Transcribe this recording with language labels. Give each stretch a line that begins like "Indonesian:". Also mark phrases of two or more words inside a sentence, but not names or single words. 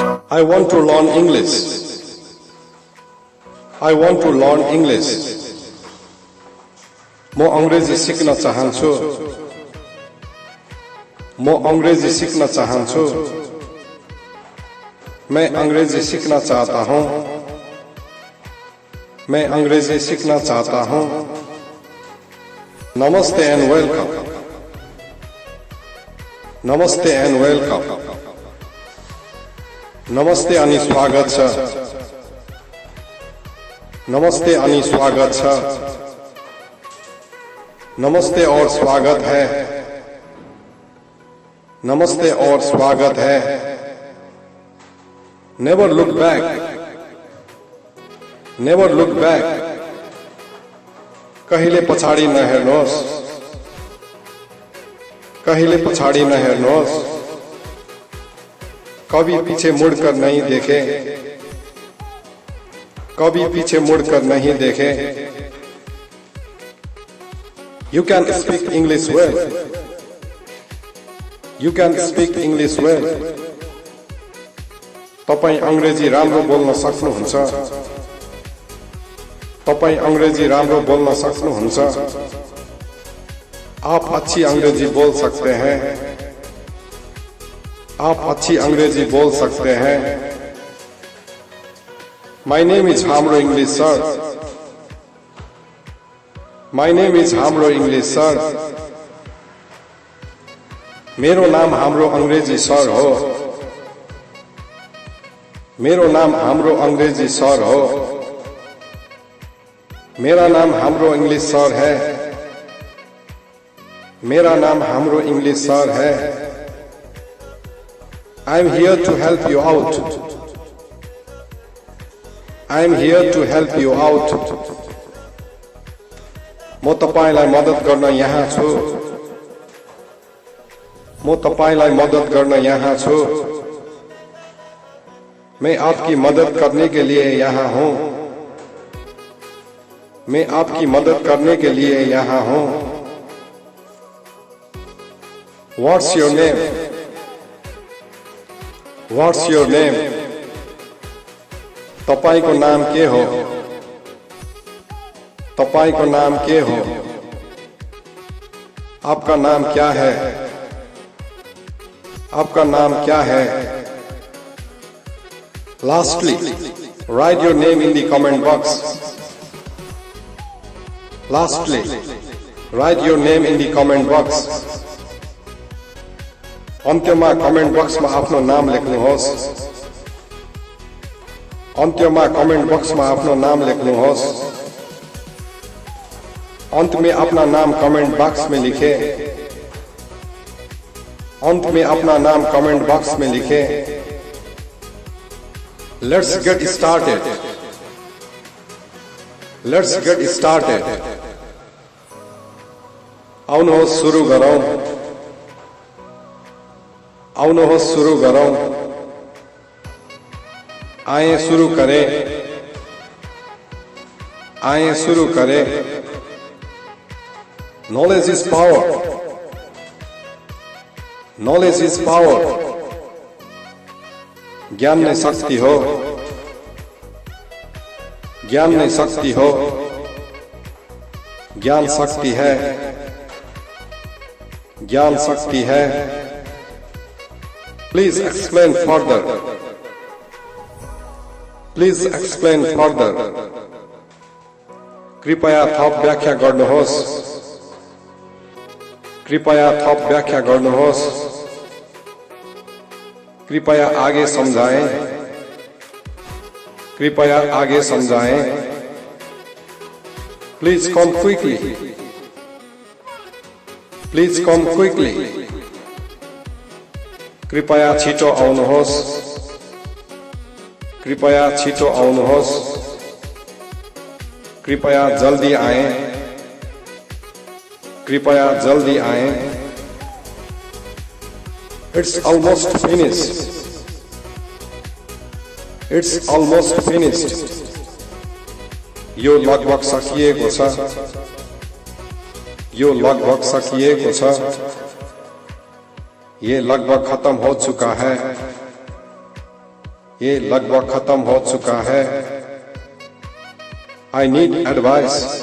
English: I want to learn English. I want to learn English.
Nepali: म अंग्रेजी सिक्न चाहन्छु. म अंग्रेजी सीखना चाहन्छु.
Hindi: मैं अंग्रेजी सीखना चाहता हूँ. मैं अंग्रेजी सीखना चाहता हूँ.
English: नमस्ते and welcome. नमस्ते and welcome.
Nepali: नमस्ते अनि स्वागत छ. नमस्ते अनि स्वागत छ.
Hindi: नमस्ते और स्वागत है. नमस्ते और स्वागत है.
English: Never look back. Never look back.
Nepali: कहिले पछाडी नहेर्नुहोस्. कहिले पछाडी नहेर्नुहोस्.
Hindi: कभी पीछे मुड़कर नहीं देखे. कभी पीछे मुड़कर नहीं देखे.
English: You can speak English well. You can speak English well.
Nepali: तपाई अंग्रेजी राम्रो बोल्न सक्नुहुन्छ. तपाई अंग्रेजी राम्रो बोल्न सक्नुहुन्छ.
Hindi: आप अच्छी अंग्रेजी बोल सकते हैं. आप अच्छी अंग्रेजी बोल सकते हैं.
English: My name is हाम्रो English sir. My name is हाम्रो English sir.
Nepali: मेरो नाम हाम्रो अंग्रेजी सर हो. मेरो नाम हाम्रो अंग्रेजी सर हो.
Hindi: मेरा नाम हाम्रो
English: English sir
Hindi: है. मेरा नाम हाम्रो
English: English sir
Hindi: है.
English: I am here to help you out. I am here to help you out.
Nepali: म तपाईलाई मद्दत गर्न यहाँ छु. म तपाईलाई मद्दत गर्न यहाँ छु.
Hindi: मैं आपकी मदद करने के लिए यहाँ हूँ. मैं आपकी मदद करने के लिए यहाँ हूँ.
English: What's your name? What's your name?
Nepali: तपाईको नाम के हो? तपाईको नाम के हो?
Hindi: आपका नाम क्या है? आपका नाम क्या है?
English: Lastly, write your name in the comment box. Lastly, write your name in the comment box.
Nepali: अन्त्यमा
English: comment boxमा
Nepali: आफ्नो नाम लेख्नुहोस्. अन्त्यमा
English: comment boxमा
Nepali: आफ्नो नाम लेख्नुहोस्.
Hindi: अंत में अपना नाम
English: comment box
Hindi: में लिखें. अंत में अपना नाम
English: comment box
Hindi: में लिखें.
English: Let's get started. Let's get started.
Nepali: आउनुहोस् सुरु गरौं. आउनुहोस् सुरु गरौं.
Hindi: आए शुरू करें. आए शुरू करें.
English: Knowledge is power. Knowledge is power.
Nepali: ज्ञान में शक्ति हो. ज्ञान में शक्ति हो.
Hindi: ज्ञान शक्ति है. ज्ञान शक्ति है.
English: Please explain further. Please explain further.
Nepali: कृपया थप व्याख्या गर्नुहोस्. कृपया थप व्याख्या गर्नुहोस्.
Hindi: कृपया आगे समझाएं. कृपया आगे समझाएं.
English: Please come quickly. Please come quickly.
Nepali: कृपया छिटो आउनुहोस्. कृपया छिटो आउनुहोस्.
Hindi: कृपया जल्दी आएं. कृपया जल्दी आएं.
English: It's almost finished. It's almost finished.
Nepali: यो लगभग सकिएको छ. यो लगभग सकिएको छ.
Hindi: ये लगभग खत्म हो चुका है. ये लगभग खत्म हो चुका है।
English: I need advice.